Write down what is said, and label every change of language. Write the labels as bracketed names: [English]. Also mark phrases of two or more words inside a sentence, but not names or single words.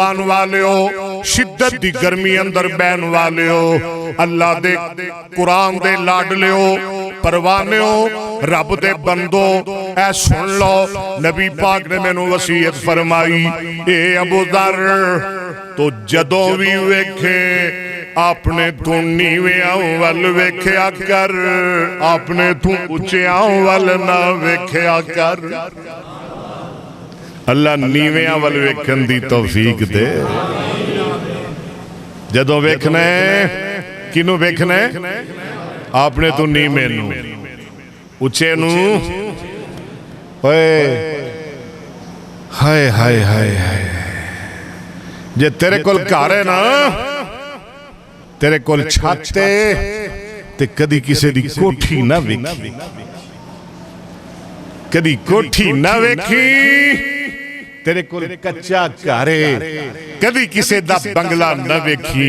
[Punjabi] آن والے ہو شدت دی گرمی اندر بین والے ہو اللہ دے قرآن دے لاڈلے ہو پروانے ہو رب دے بندو اے سن لو نبی پاک نے میں نو وصیت فرمائی اے ابو ذر تو جدوں بھی ویکھے اپنے تو نیویاں وال ویکھیا کر اپنے تو اچیاں وال نہ ویکھیا کر اللہ نیویاں وال ویکھن دی توفیق دے جدوں ویکھنے کنو ویکھنے اپنے تو نیوے نو اچے نو ہائے ہائے ہائے ہائے ਜੇ ਤੇਰੇ ਕੋਲ ਘਰ ਹੈ ਨਾ, ਤੇਰੇ ਕੋਲ ਛੱਤ ਤੇ ਕਦੀ ਕਿਸੀ ਦੀ ਕੋਠੀ ਨਾ ਵੇਖੀ, ਕਦੀ ਕੋਠੀ ਨਾ ਵੇਖੀ। ਤੇਰੇ ਕੋਲ ਕੱਚਾ ਘਰ ਹੈ, ਕਦੀ ਕਿਸੀ ਦਾ ਬੰਗਲਾ ਨਾ ਵੇਖੀ।